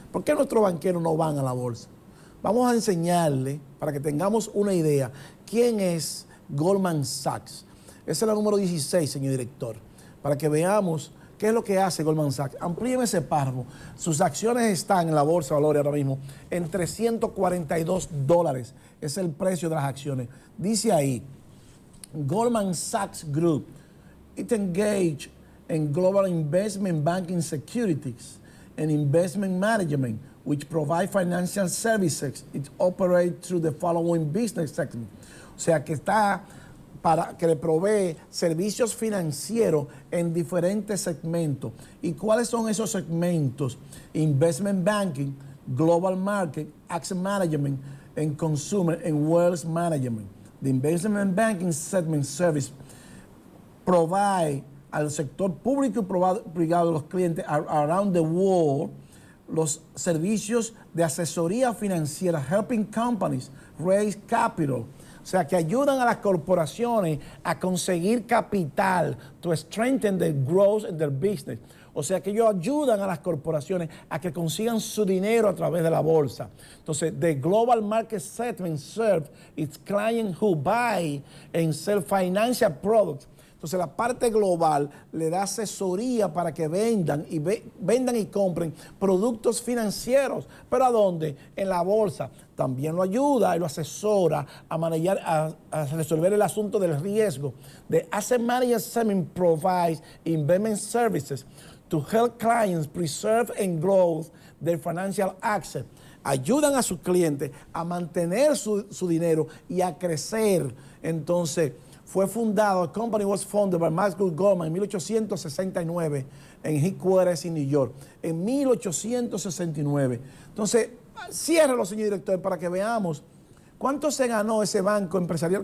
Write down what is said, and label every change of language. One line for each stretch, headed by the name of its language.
Spanish: ¿Por qué nuestros banqueros no van a la bolsa? Vamos a enseñarle, para que tengamos una idea, quién es Goldman Sachs. Esa es la número 16, señor director, para que veamos qué es lo que hace Goldman Sachs. Amplíeme ese párrafo. Sus acciones están en la bolsa de valores ahora mismo en $342. Es el precio de las acciones. Dice ahí,
English: Goldman Sachs Group, it engaged in global investment banking securities and investment management, which provide financial services. It operates through the following business segments.
Spanish: O sea, que le provee servicios financieros en diferentes segmentos. ¿Y cuáles son esos segmentos?
English: Investment banking, global market, asset management, and consumer and wealth management. The investment banking segment service provide
Spanish: al sector público y privado de los clientes
English: around the world
Spanish: los servicios de asesoría financiera,
English: helping companies raise capital.
Spanish: O sea, que ayudan a las corporaciones a conseguir capital,
English: to strengthen the growth in their business.
Spanish: O sea, que ellos ayudan a las corporaciones a que consigan su dinero a través de la bolsa. Entonces,
English: the global market segment serves its clients who buy and sell financial products.
Spanish: Entonces la parte global le da asesoría para que vendan y compren productos financieros. ¿Pero a dónde? En la bolsa. También lo ayuda y lo asesora a manejar, a resolver el asunto del riesgo. The Asset Management provides investment services to help clients preserve and grow their financial assets. Ayudan a sus clientes a mantener su dinero y a crecer. Entonces, fue fundado,
English: the company was founded by
Spanish: Maxwell Goldman en 1869 en headquarters en New York, en 1869. Entonces, ciérrelo, señor director, para que veamos cuánto se ganó ese banco empresarial.